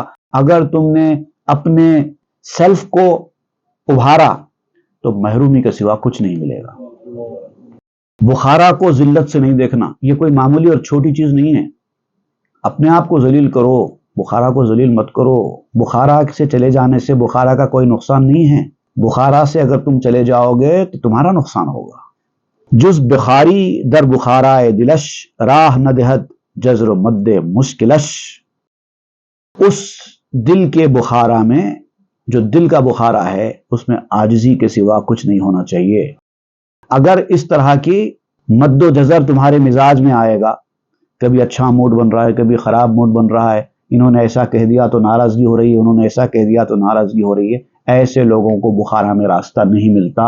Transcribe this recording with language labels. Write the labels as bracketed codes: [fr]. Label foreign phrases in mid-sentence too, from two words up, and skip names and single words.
[ur] اگر تم نے اپنے سیلف کو ابھارا تو محرومی کے سوا کچھ نہیں ملے گا۔ بخارا کو ذلت سے نہیں دیکھنا، یہ کوئی معمولی اور چھوٹی چیز نہیں ہے۔ اپنے آپ کو ذلیل کرو، بخارا کو ذلیل مت کرو۔ بخارا سے چلے جانے سے بخارا کا کوئی نقصان نہیں ہے، بخارا سے اگر تم چلے جاؤ گے تو تمہارا نقصان ہوگا۔ [fa] جز بخاری در بخارائے دلش، راہ نہ دہد جزر و مد مشکلش۔ [ur] اس دل کے بخارا میں، جو دل کا بخارا ہے، اس میں عاجزی کے سوا کچھ نہیں ہونا چاہیے۔ اگر اس طرح کی مد و جزر تمہارے مزاج میں آئے گا، کبھی اچھا موڈ بن رہا ہے، کبھی خراب موڈ بن رہا ہے، انہوں نے ایسا کہہ دیا تو ناراضگی ہو رہی ہے، انہوں نے ایسا کہہ دیا تو ناراضگی ہو رہی ہے، ایسے لوگوں کو بخارا میں راستہ نہیں ملتا۔